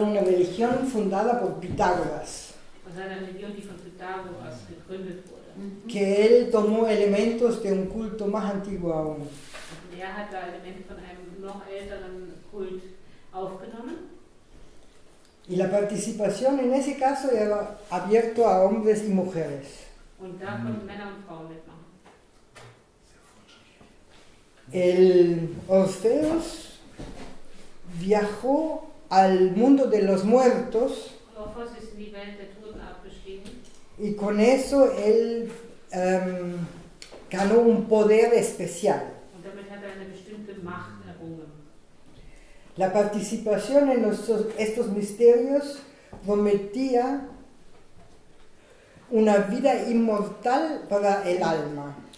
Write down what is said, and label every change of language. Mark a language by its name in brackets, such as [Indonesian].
[Spanish] una religión fundada por Pitágoras, [German] Das ist eine Religion, die von Pythagoras gegründet wurde. [Spanish] que él tomó elementos de un culto más antiguo aún. [German] Und er hat da Elemente von einem noch älteren Kult aufgenommen. [Spanish] Y la participación en ese caso era abierto a hombres y mujeres. [German] Und da konnten Männer und Frauen mitmachen. [Spanish] El Orfeos viajó al mundo de los muertos [German] Orpheus ist in die Welt der Toten abgestiegen. [Spanish] y con eso él ganó un poder especial. [German] Und damit hat er eine bestimmte Macht errungen. [Spanish] La participación en estos misterios prometía una vida inmortal para el alma.